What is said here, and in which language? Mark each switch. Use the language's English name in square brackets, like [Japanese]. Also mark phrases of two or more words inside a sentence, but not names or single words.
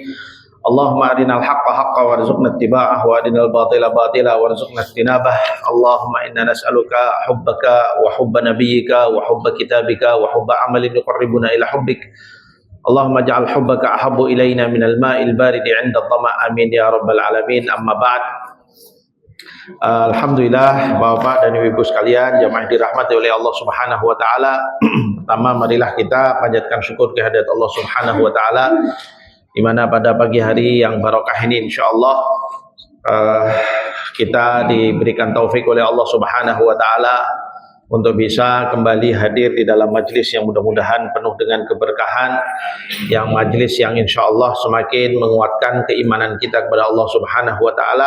[Arabic] اللهم أرنا الحق حقا وارزقنا اتباعه وأرنا الباطل باطلا وارزقنا اجتنابه. اللهم إنا نسألك حبك وحب نبيك وحب كتابك وحب عمل يقربنا إلى حبك. اللهم اجعل حبك أحب إلينا من الماء البارد عند الظمأ آمين يا رب العالمين. أما بعد. [Indonesian] Alhamdulillah Bapak dan Ibu sekalian, jamaah dirahmati oleh Allah [Arabic] سبحانه وتعالى. [Indonesian] Pertama, marilah kita panjatkan syukur kehadirat Allah [Arabic] سبحانه وتعالى [Indonesian] di mana pada pagi hari yang barokah ini insyaallah kita diberikan taufik oleh Allah [Arabic] سبحانه وتعالى [Indonesian] untuk bisa kembali hadir di dalam majelis yang mudah-mudahan penuh dengan keberkahan, yang majelis yang insyaallah semakin menguatkan keimanan kita kepada Allah [Arabic] سبحانه وتعالى.